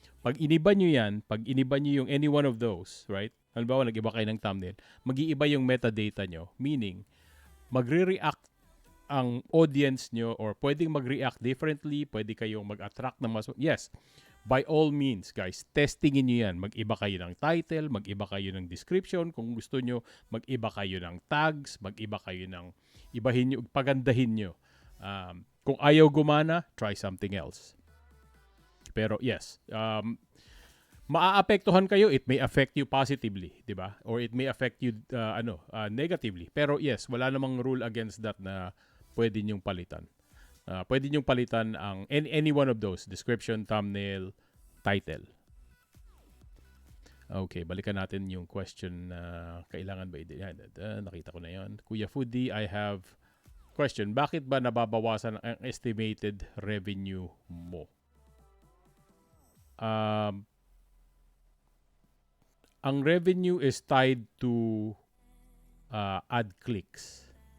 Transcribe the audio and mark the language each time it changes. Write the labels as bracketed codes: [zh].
[tl] Pag iniba nyo yan, pag iniba nyo yung [en] any one of those, right? [tl] Halimbawa, nag-iba kayo ng thumbnail, mag-iiba yung metadata nyo, meaning, magre-react ang audience nyo or pwedeng mag-react differently, pwede kayong mag-attract ng mas... [en] Yes, by all means, guys, [tl] testingin nyo yan. Mag-iba kayo ng title, mag-iba kayo ng description, kung gusto nyo, mag-iba kayo ng tags, mag-iba kayo ng... Ibahin nyo, pagandahin nyo. Kung ayaw gumana, [en] try something else. Pero yes, [tl] maaapektuhan kayo, [en] it may affect you positively, [tl] 'di ba? [en] Or it may affect you negatively. [tl] Pero yes, wala namang rule against that na pwede niyong palitan. Pwede niyong palitan ang [en] any one of those, [tl] description, thumbnail, title. Okay, balikan natin yung question na kailangan ba nakita ko na 'yon. [en] Kuya Foodie, I have question. [tl] Bakit ba nababawasan ang estimated revenue mo? [en] Ang revenue is tied to ad clicks.